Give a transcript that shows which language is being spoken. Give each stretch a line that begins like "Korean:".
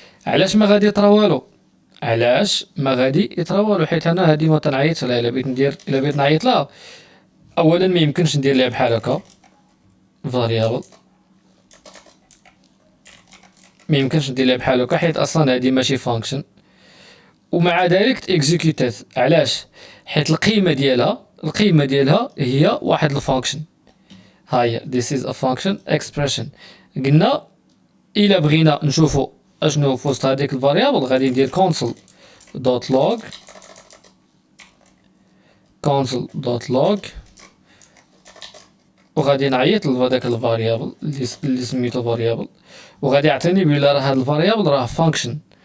Arabic: علاش ما غادي يطرا والو؟ حيت انا هادي ما تنعيط لها. الا بغيت نعيط لها اولا ما يمكنش ندير لها بحال هكا،
English: variable.
Arabic: ما يمكنش نديرها بحال هكا حيت اصلا هادي ماشي فانكشن، ومع ذلك تيكزيكوتات. علاش؟ حيت القيمه ديالها هي واحد الفانكشن. ها هي
English: this is a function expression.
Arabic: قلنا الا بغينا نشوفوا اشنو في وسط هذيك الفاريابل غادي ندير console.log وغادي نعيط لهذاك الفاريابل اللي سميتو فاريابل، وغادي يعطيني بلا راه هاد الفاريابل راه فانكشن.